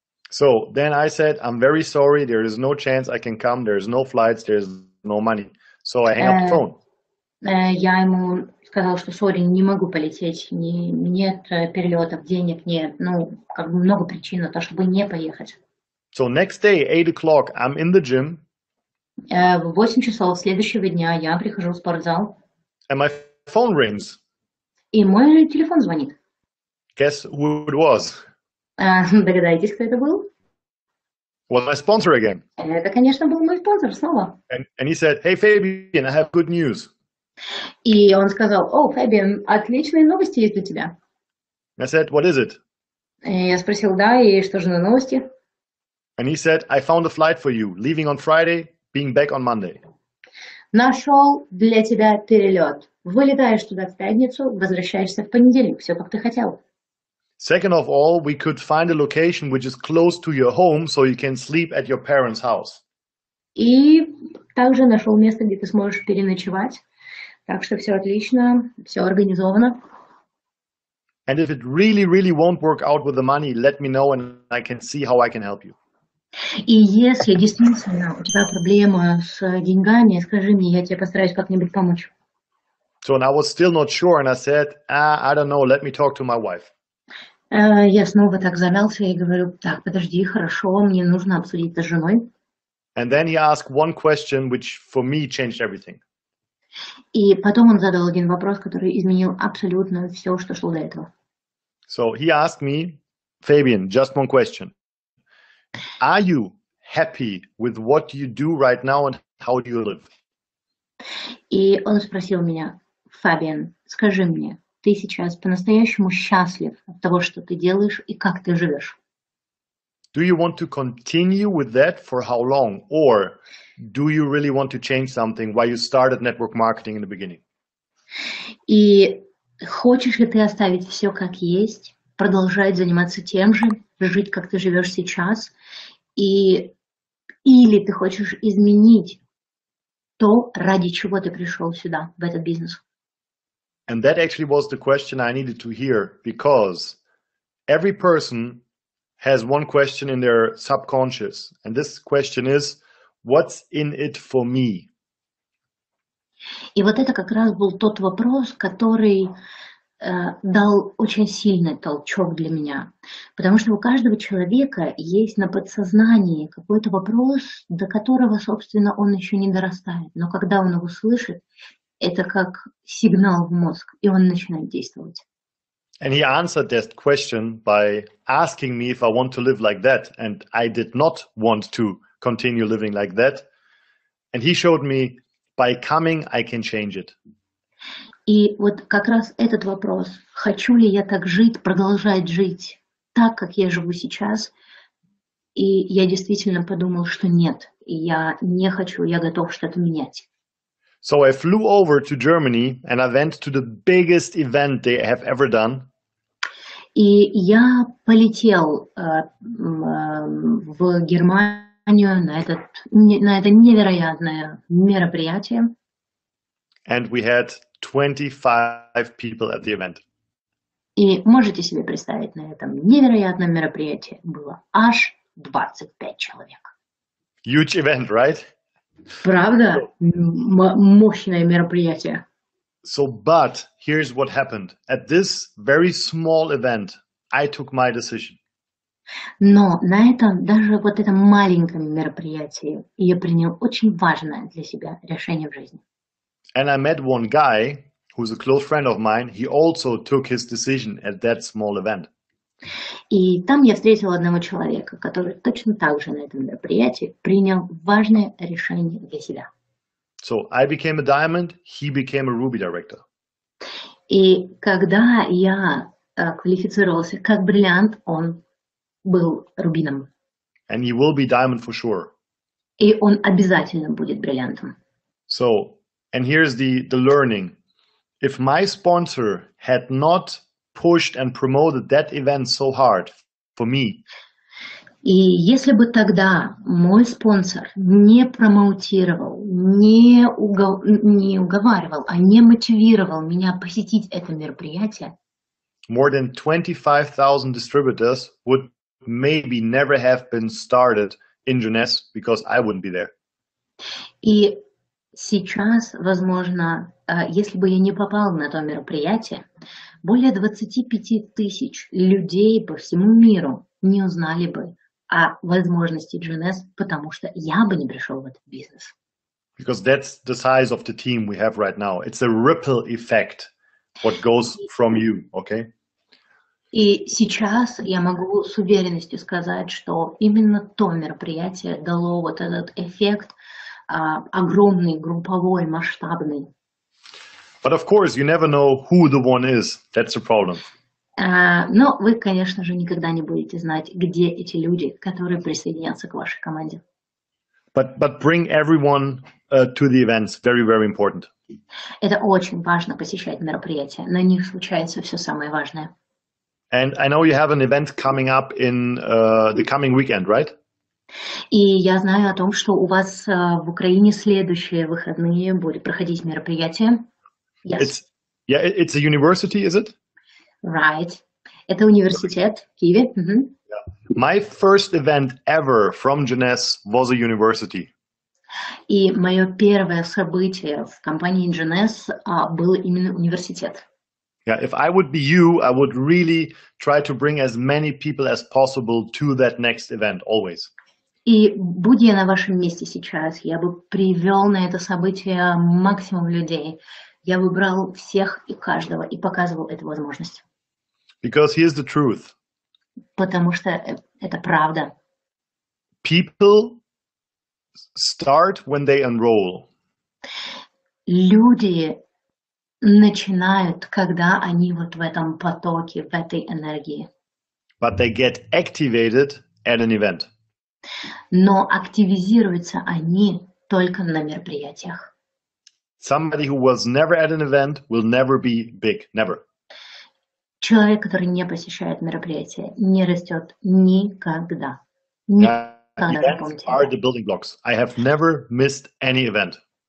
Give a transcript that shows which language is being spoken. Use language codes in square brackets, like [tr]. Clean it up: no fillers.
[en] So then I said, I'm very sorry, there is no chance I can come, there's no flights, there's no money. So I hang up the phone. [ru] Я ему сказал, что сори, не могу полететь, нет перелетов, денег нет, ну, как бы много причин на то, чтобы не поехать. [en] So next day, 8 o'clock, I'm in the gym. [ru] В 8 часов следующего дня я прихожу в спортзал. [en] And my phone rings. [ru] И мой телефон звонит. [en] Guess who it was? [ru] Догадайтесь, кто это был? [en] Was my sponsor again. [ru] Это, конечно, был мой спонсор снова. [en] And he said, hey Fabian, I have good news. [ru] И он сказал, о, Фабиан, отличные новости есть для тебя. [en] I said, what is it? [ru] И я спросил, да, и что же на новости? [en] And he said, I found a flight for you, leaving on Friday, being back on Monday. [ru] Нашел для тебя перелет. Вылетаешь туда в пятницу, возвращаешься в понедельник. Все, как ты хотел. [en] Second of all, we could find a location which is close to your home, so you can sleep at your parents' house. [ru] И также нашел место, где ты сможешь переночевать. Так что все отлично, все организовано. [en] And if it really, really won't work out with the money, let me know and I can see how I can help you. [ru] И если действительно у тебя проблема с деньгами, скажи мне, я тебе постараюсь как-нибудь помочь. [en] So and I was still not sure, and I said, I don't know, let me talk to my wife. [ru] Я снова так замялся и говорю, так, подожди, хорошо, мне нужно обсудить это с женой. [en] And then he asked one question, which for me changed everything. [ru] И потом он задал один вопрос, который изменил абсолютно все, что шло до этого. [en] So he asked me, Fabian, just one question. Are you happy with what you do right now and how do you live? [ru] И он спросил меня, Фабиан, скажи мне, ты сейчас по-настоящему счастлив от того, что ты делаешь и как ты живешь? [en] Do you want to continue with that for how long? Or do you really want to change something while you started network marketing in the beginning? [ru] И хочешь ли ты оставить все как есть, продолжать заниматься тем же, жить, как ты живешь сейчас, или ты хочешь изменить то, ради чего ты пришел сюда, в этот бизнес? [en] And that actually was the question I needed to hear, because every person has one question in their subconscious. And this question is, what's in it for me? [ru] И вот это как раз был тот вопрос, который дал очень сильный толчок для меня. Потому что у каждого человека есть на подсознании какой-то вопрос, до которого, собственно, он еще не дорастает. Но когда он его слышит, это как сигнал в мозг, и он начинает действовать. [en] And he answered that question by asking me if I want to live like that. And I did not want to continue living like that. And he showed me, by coming, I can change it. [ru] И вот как раз этот вопрос, хочу ли я так жить, продолжать жить так, как я живу сейчас, и я действительно подумал, что нет, я не хочу, я готов что-то менять. [en] So I flew over to Germany and I went to the biggest event they have ever done. [ru] И я полетел в Германию на это невероятное мероприятие. [en] And we had 25 people at the event. [ru] И можете себе представить, на этом невероятном мероприятии было аж 25 человек. [en] Huge event, right? [ru] Правда? Мощное мероприятие. [en] So, but here's what happened. At this very small event, I took my decision. [ru] Но на этом, даже вот этом маленьком мероприятии, я принял очень важное для себя решение в жизни. [en] And I met one guy who's a close friend of mine. He also took his decision at that small event. [ru] И там я встретил одного человека, который точно так же на этом мероприятии принял важное решение для себя. [en] So I became a diamond, he became a ruby director. [ru] И когда я квалифицировался как бриллиант, он был рубином. [en] And he will be diamond for sure. [ru] И он обязательно будет бриллиантом. [en] So, and here's the learning. If my sponsor had not pushed and promoted that event so hard for me, [ru] и если бы тогда мой спонсор не промоутировал, не уговаривал, а не мотивировал меня посетить это мероприятие, [en] more than 25,000 distributors would maybe never have been started in Jeunesse because I wouldn't be there. [ru] И сейчас, возможно, если бы я не попал на то мероприятие, более 25 тысяч людей по всему миру не узнали бы о возможности Jeunesse, потому что я бы не пришел в этот бизнес. [en] Because that's the size of the team we have right now. It's a ripple effect, what goes from you, okay? [ru] И сейчас я могу с уверенностью сказать, что именно то мероприятие дало вот этот эффект огромный, групповой, масштабный. [en] But of course, you never know who the one is. That's the problem. [ru] Но вы, конечно же, никогда не будете знать, где эти люди, которые присоединятся к вашей команде. [en] But bring everyone to the events. Very, very important. [ru] Это очень важно, посещать мероприятия. На них случается все самое важное. [en] And I know you have an event coming up in the coming weekend, right? [ru] И я знаю о том, что у вас в Украине следующие выходные будет проходить мероприятие. [en] Yes. It's a university, is it? Right. [ru] Это университет в Киеве. [en] Yeah. My first event ever from Jeunesse was a university. [ru] И мое первое событие в компании Jeunesse был именно университет. [en] Yeah, if I would be you, I would really try to bring as many people as possible to that next event, always. [ru] И будь я на вашем месте сейчас, я бы привел на это событие максимум людей. Я выбрал всех и каждого и показывал эту возможность. [en] Because here's the truth. [ru] Потому что это правда. [en] People start when they enroll. [ru] Люди начинают, когда они вот в этом потоке, в этой энергии. [en] But they get activated at an event. [ru] Но активизируются они только на мероприятиях. [en] Somebody who was never at an event will never be big, never. [ru] Человек, который не посещает мероприятия, не растет никогда. [en] Events are the building blocks. I have never missed any event.